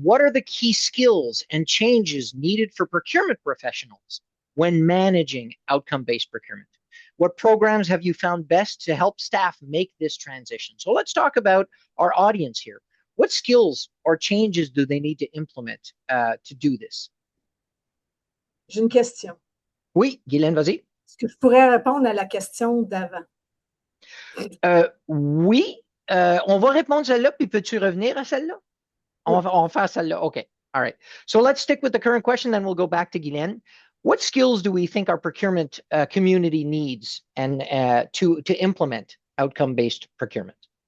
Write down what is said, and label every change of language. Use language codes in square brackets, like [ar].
[en] What are the key skills and changes needed for procurement professionals when managing outcome-based procurement? What programs have you found best to help staff make this transition? So let's talk about our audience here. What skills or changes do they need to implement to do this? [fr] J'ai une question. Oui, Guylaine, vas-y. Est-ce que je pourrais répondre à la question d'avant? Oui, on va répondre celle-là, puis peux-tu revenir à celle-là? On va faire celle-là. Okay. [en] All right. So let's stick with the current question, then we'll go back to Guylaine. What skills do we think our procurement community needs and to implement outcome-based procurement?